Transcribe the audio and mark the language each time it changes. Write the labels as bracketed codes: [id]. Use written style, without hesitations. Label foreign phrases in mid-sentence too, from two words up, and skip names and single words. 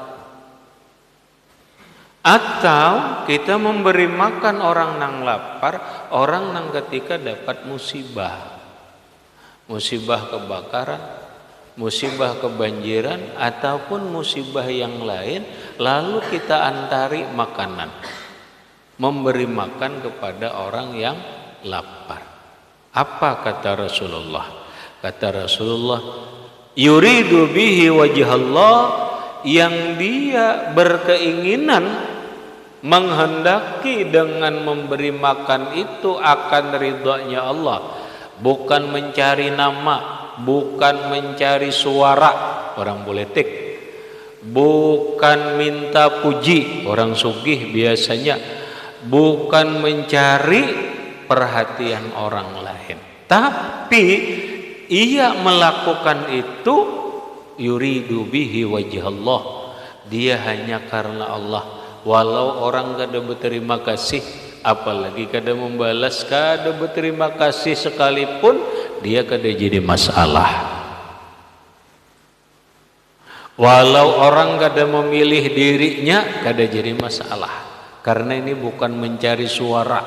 [bjn] Atau kita memberi makan orang nang lapar, orang nang ketika dapat musibah kebakaran, musibah kebanjiran, ataupun musibah yang lain, lalu kita antari makanan, memberi makan kepada orang yang lapar. Apa kata Rasulullah? Kata Rasulullah, [ar] يريد به وجه الله, [bjn] yang dia berkeinginan menghendaki dengan memberi makan itu akan ridhonya Allah, bukan mencari nama, bukan mencari suara orang politik, bukan minta puji orang sugih biasanya, bukan mencari perhatian orang lain, tapi ia melakukan itu [ar] يريد به وجه الله, [bjn] dia hanya karena Allah. Walau orang kada berterima kasih, apalagi kada membalas, kada berterima kasih sekalipun, dia kada jadi masalah. Walau orang kada memilih dirinya, kada jadi masalah, karena ini bukan mencari suara.